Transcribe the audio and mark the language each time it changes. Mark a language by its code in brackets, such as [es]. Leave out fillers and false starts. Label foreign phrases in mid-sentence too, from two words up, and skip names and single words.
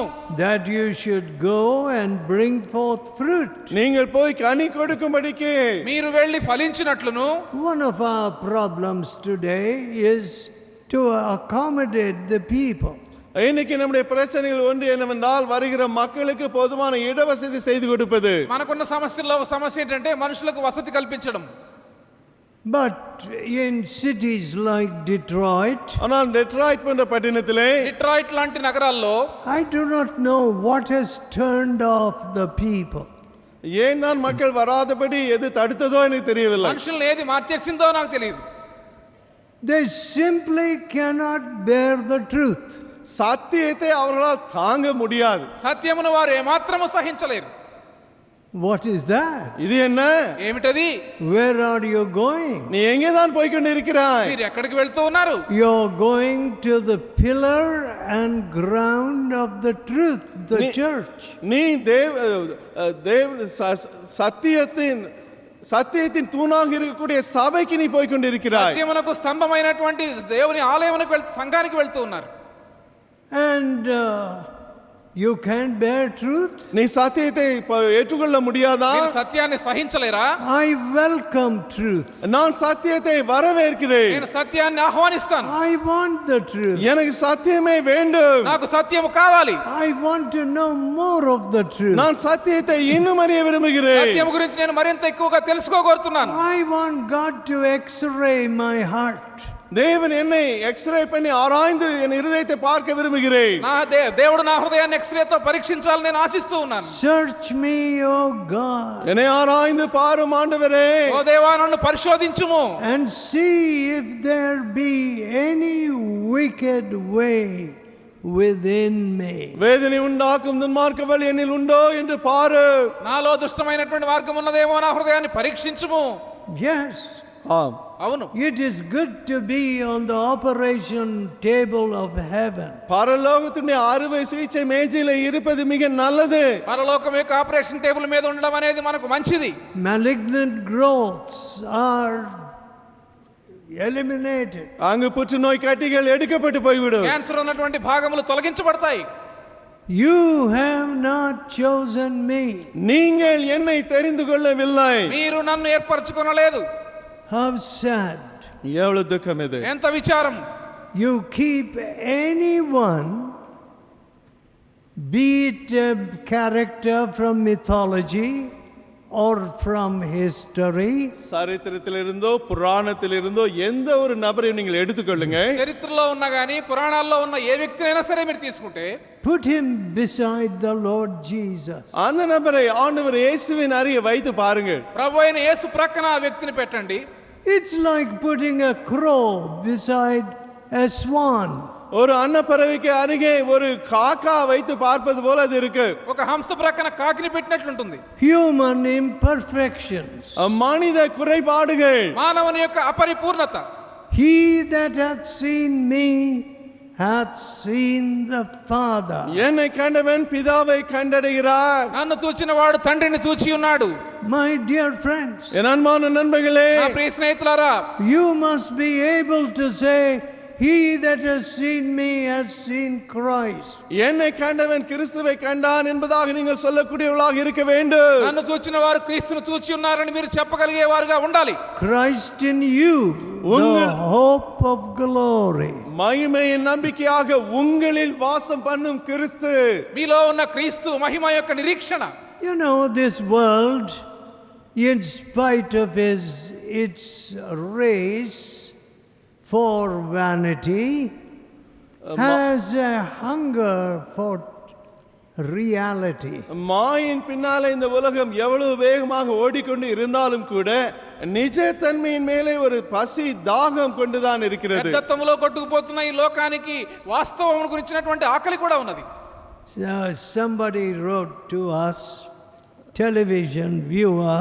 [en] that you should go and bring forth fruit. [ta] நீங்கள் போய் கனி கொடுக்கும்படிக்கு. [te] మీరు వెళ్ళి ఫలించినట్లును. [en] One of our problems today is to accommodate the people. [ta] இன்னைக்கு நம்முடைய பிரச்சனைகள் ஒன்று என்னவென்றால், வருகிற மக்களுக்கு போதுமான இடவசதி செய்து கொடுப்பது. [te] మనకున్న సమస్యల్లో ఒక సమస్య ఏంటంటే మనుషులకు వసతి కల్పించడం. [en] But in cities like Detroit, [ta] ஆனால் டெட்ராய்ட் போன்ற பட்டணத்திலே [te] డిట్రాయిట్ లాంటి నగరాల్లో [en] I do not know what has turned off the people. [ta] ஏன் தான் மக்கள் வராதபடி எது தடுத்ததோ எனக்கு தெரியவில்லை. [te] మనుషుల్ని ఏది మార్చేసిందో నాకు తెలియదు. [en] They simply cannot bear the truth. [ta] சத்தியத்தை அவர்களால் தாங்க முடியாது. [te] సత్యమును వారు ఏమాత్రము సహించలేరు. [en] What is that? [ta] இது என்ன? [te] ఏమిటది? [en] Where are you going? [ta] நீ எங்கே தான் போய் கொண்டிருக்கிறாய்? [te] మీరు ఎక్కడికి వెళ్తూ ఉన్నారు? [en] You're going to the pillar and ground of the truth, the church. [ta] நீ சத்தியத்தின் தூணாக இருக்கக்கூடிய சபைக்கு நீ போய் கொண்டிருக்கிறாய். [te] సత్యమునకు స్తంభమైనటువంటి దేవుని ఆలయమునకు సంఘానికి వెళ్తూ ఉన్నారు. [en] And you can't bear truth? [ta] நீ சத்தியத்தை ஏற்றுக்கொள்ள முடியாதா? [te] మీరు సత్యాన్ని సహించలేరా? [en] I welcome truth. [ta] நான் சத்தியத்தை வரவேற்கிறேன். [te] నేను సత్యాన్ని ఆహ్వానిస్తాను. [en] I want the truth. [ta] எனக்கு சத்தியமே வேண்டும். [te] నాకు సత్యము కావాలి. [en] I want to know more of the truth. [ta] நான் சத்தியத்தை இன்னும் அறிய விரும்புகிறேன். [te] సత్యము గురించి నేను మరింత ఎక్కువగా తెలుసుకోగోరుతున్నాను. [en] I want God to x-ray my heart. [ta] தேவன் என்னை எக்ஸ்ரே பண்ணி ஆராய்ந்து என் இருதயத்தை பார்க்க விரும்புகிறேன். [te] నా దేవుడు నా హృదయాన్ని ఎక్స్రేతో పరీక్షించాలని నేను ఆశిస్తూ ఉన్నాను. [en] Search me, O God. [ta] என்னை ஆராய்ந்து பாரும் ஆண்டவரே. [te] ఓ దేవా, నన్ను పరిశోధించుము. [en] And see if there be any wicked way within me. [ta] வேதனை உண்டாக்கும் துன்மார்க்க வழி என்னில் உண்டோ என்று பாரு. [te] నాలో దుష్టమైనటువంటి మార్గం ఉన్నదేమో నా హృదయాన్ని పరీక్షించుము. [en] Yes. [ta] ஆம். [te] అవును, [en] It is good to be on the operation table of heaven. [ta] பரலோகத்துடைய அறுவை சிகிச்சை மேஜையில இருப்பது மிக நல்லது. [te] పరలోకం యొక్క [en] operation table [te] మీద ఉండడం అనేది మనకు మంచిది. [en] Malignant growths are eliminated. [ta] அங்கு புற்றுநோய் கட்டிகள் எடுக்கப்பட்டு போய்விடும். [te] క్యాన్సర్ ఉన్నటువంటి భాగములు తొలగించబడతాయి. [en] You have not chosen me. [ta] நீங்கள் என்னை தெரிந்து கொள்ளவில்லை. [te] మీరు నన్ను ఏర్పరచుకొనలేదు. [en] How sad. [ta] எவ்வளவு துக்கம் இது. [te] ఎంత విచారం. [en] You keep anyone, be it a character from mythology or from history, [ta] சரித்திரத்திலிருந்தோ புராணத்திலிருந்தோ எந்த ஒரு நபரையும் நீங்கள் எடுத்துக்கொள்ளுங்க. [te] చరిత్రలో ఉన్నా గానీ పురాణాల్లో ఉన్న ఏ వ్యక్తినైనా సరే మీరు తీసుకుంటే [en] put him beside the Lord Jesus. [ta] அந்த நபரை ஆண்டவர் இயேசுவின் அருகே வைத்து பாருங்கள். [te] ప్రభు అయిన యేసు ప్రక్కన ఆ వ్యక్తిని పెట్టండి. [en] It's like putting a crow beside a swan. [ta] ஒரு அன்னப்பறவைக்கு அருகே ஒரு காக்கா வைத்து பார்ப்பது போல அது இருக்கு. [te] ఒక హంస ప్రక్కన కాకిని పెట్టినట్లుంటుంది. [en] Human imperfections. [ta] மனித குறைபாடுகள். [te] మానవుని యొక్క అపరిపూర్ణత. [en] He that hath seen me hath seen the Father. [ta] என்னை கண்டவன் பிதாவை கண்டடைகிறார். [te] నన్ను చూచిన వాడు తండ్రిని చూచి ఉన్నాడు. [en] My dear friends, [ta] என் அன்பான நண்பர்களே, [te] నా ప్రియ స్నేహితులారా, [en] you must be able to say, he that has seen me has seen Christ. [ta] என்னை கண்டவன் கிறிஸ்துவை கண்டான் என்பதாக நீங்கள் சொல்லக்கூடியவர்களாக இருக்க வேண்டும். [te] నన్ను చూచిన వారు క్రీస్తును చూచి ఉన్నారని మీరు చెప్పగలిగేవారుగా ఉండాలి. [en] Christ in you, the hope of glory. [ta] மகிமையின் நம்பிக்கையாக உங்களில் வாசம் பண்ணும் கிறிஸ்து. [te] మీలో ఉన్న క్రీస్తు మహిమ యొక్క నిరీక్షణ. [en] You know, this world, in spite of its race for vanity, has a hunger for reality. [ta] மாயின் பின்னாலே இந்த உலகம் எவ்வளவு வேகமாக ஓடிக்கொண்டு இருந்தாலும் கூட నిజతన్మயின் மேலே ஒரு பசி தாகம் கொண்டுதான் இருக்கிறது. [te] యథార్థములో కొట్టుకుపోతున్న ఈ లోకానికి వాస్తవం గురించినటువంటి ఆకలి కూడా ఉన్నది. [en] So somebody wrote to us, television viewer,